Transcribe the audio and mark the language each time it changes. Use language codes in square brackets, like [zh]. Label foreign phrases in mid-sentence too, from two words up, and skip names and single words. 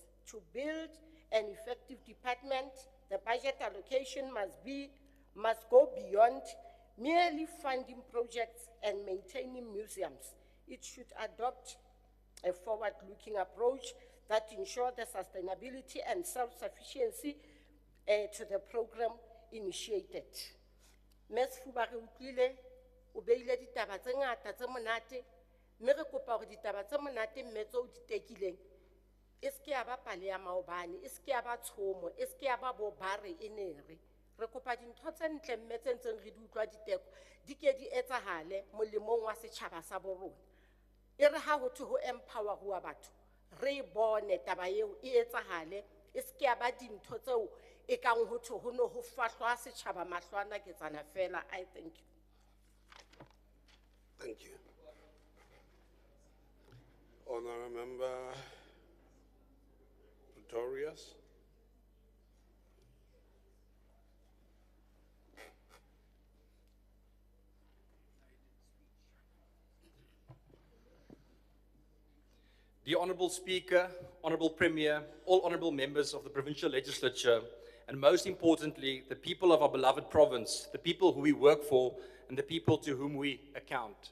[en] To build an effective department, the budget allocation must go beyond merely funding projects and maintaining museums. It should adopt a forward-looking approach that ensures the sustainability and self-sufficiency to the program initiated. Ms. [st] Fubare utlwile o beile ditaba tse ngata tse monate, mme re kopa hore ditaba tse monate mme tseo di tekileng e se ke ya ba pale ya maobane, e se ke ya ba tshomo, e se ke ya ba bobare enere. Re kopa dintho tse ntle mme tse ntseng re di utlwa diteko di ke di etsahale molemong wa setjhaba sa bo rona. E re ha ho thwe ho empower batho, re bone taba eo e etsahale, e se ke ya ba dintho tseo e kang ho thwe ho no ho fahlwa setjhaba mahlwana ke tsana fela. [en] I thank you. Thank you. Honourable Member Pretorius. The Honourable Speaker, Honourable Premier, all honourable members of the Provincial Legislature, and most importantly, the people of our beloved province, the people who we work for, and the people to whom we account.